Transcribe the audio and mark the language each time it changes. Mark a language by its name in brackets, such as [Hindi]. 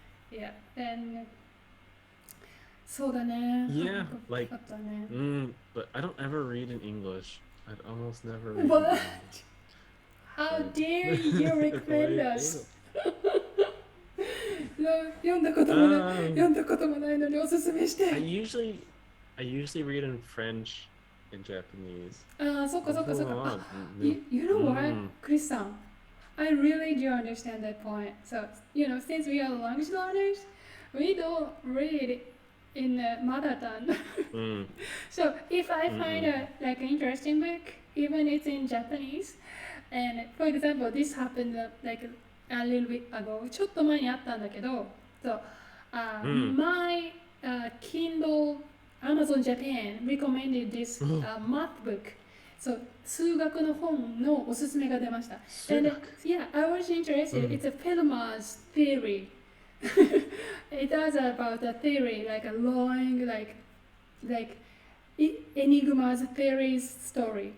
[English] Yeah, and [Japanese] そうだね。 [English] Yeah, like, but I don't ever read in English. I'd almost never read. What? In English. How dare you recommend us? [Japanese] 読んだこともないのにおすすめして。 [English] I usually read in French and Japanese. [Japanese] そっか。 [English] You know what, Chris さん? I really do understand that point. So, since we are language learners, we don't read in the mother tongue. So, if I find a like interesting book, even it's in Japanese, and for example, this happened like a little bit ago. [Japanese] ちょっと前にあったんだけど、 [English] so, my Kindle Amazon Japan recommended this math book, [Japanese] そう数学の本のおすすめが出ました。 [English] And yeah, I was interested. It's a Fermat's theory. It was about a theory, like a long, like Enigma's theory story.